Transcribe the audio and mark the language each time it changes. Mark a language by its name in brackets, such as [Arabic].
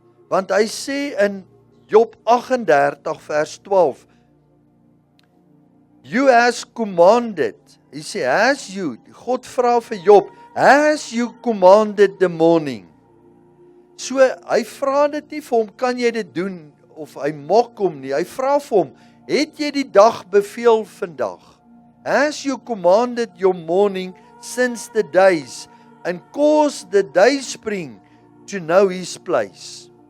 [Afrikaans] Want hy sê in Job 38 vers 12, [English] you has commanded, [Afrikaans] hy sê, [English] has you, [Afrikaans] God vra vir Job, [English] has you commanded the morning? [Afrikaans] So, hy vra dit nie vir hom, kan jy dit doen, of hy mok hom nie, hy vra vir hom, Het jy die dag beveel vandag? [English] Has you commanded your morning since the days, and caused the dayspring to know his place?